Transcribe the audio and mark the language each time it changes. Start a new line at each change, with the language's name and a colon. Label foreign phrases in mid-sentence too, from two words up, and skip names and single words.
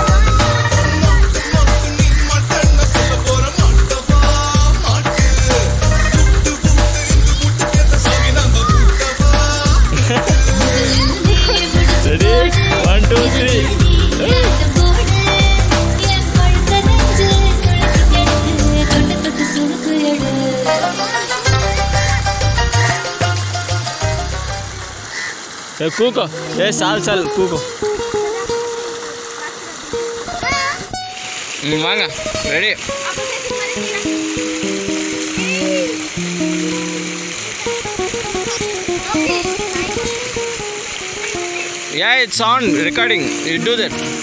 English: రెడీ 1 2 3. கூக்கோ சால் கூக்கோ.
Tamil: வாங்க ரெடி.
English: Yeah, it's on recording. You do that.